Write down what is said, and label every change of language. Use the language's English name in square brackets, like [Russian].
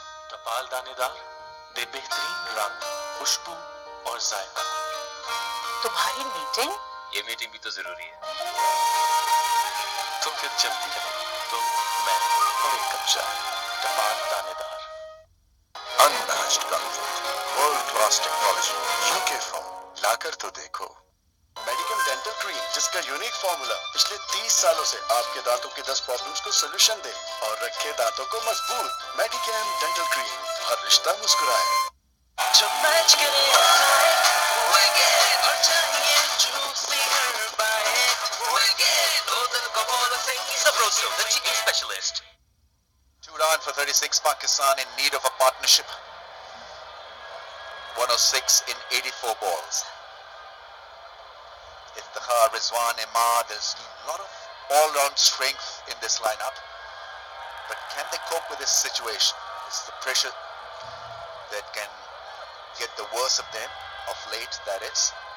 [Hindi] टपाल दानेदार दे बेहतरीन रंग, खुशबू और जायका। तुम्हारी मीटिंग? ये मीटिंग भी तो जरूरी है। तो फिर चलती रहो, तुम, मैं और एक कप चाय। टपाल दानेदार। [English] Unmatched comfort, world-class technology, UK from [Hindi] लाकर तो देखो। मेडिकम डेंटल क्रीम जिसका यूनिक फॉर्मूला पिछले 30 सालों से आपके दांतों की 10 प्रॉब्लम्स को सलूशन दे और रखे दांतों को मजबूत। मेडिकम डेंटल क्रीम, हर रिश्ता मुस्कुराए। जब मैच करे और चाहिए जूसी बाइट ओ दिल को बोलो Sabroso, [English] the chicken specialist. 2 down for 36, Pakistan in need of a partnership. 106 in 84 balls. Iftikhar, Rizwan, Imad, there's a lot of all-round strength in this lineup. But can they cope with this situation? It's the pressure that can get the worst of them, of late that is.